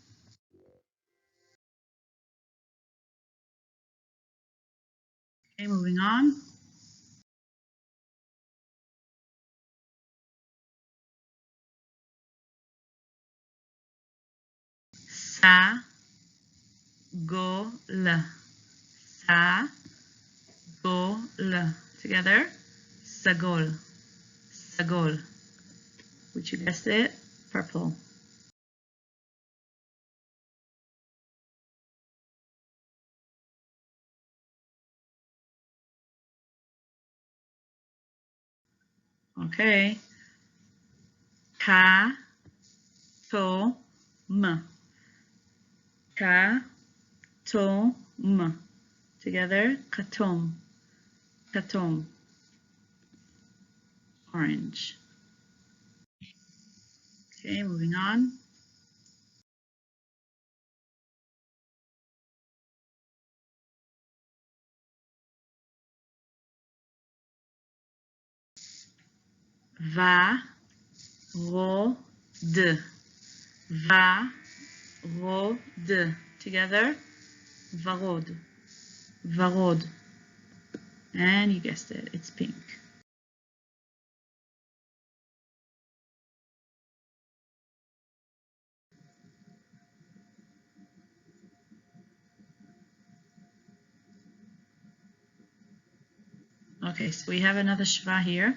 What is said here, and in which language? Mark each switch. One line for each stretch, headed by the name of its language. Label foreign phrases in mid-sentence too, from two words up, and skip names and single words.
English: Okay, moving on.
Hebrew: Sa, go, la. Sa, go, la. Together, sagol, sagol.
English: Which you guessed it, purple. Okay.
Hebrew: Ka, to, m. Ka, to, m. Together, katom, katom.
English: Orange. Okay, moving on.
Hebrew: Va, ro, de. Va, ro, de. Together, varod, varod.
English: And you guessed it, it's pink. Okay, so we have another shva here.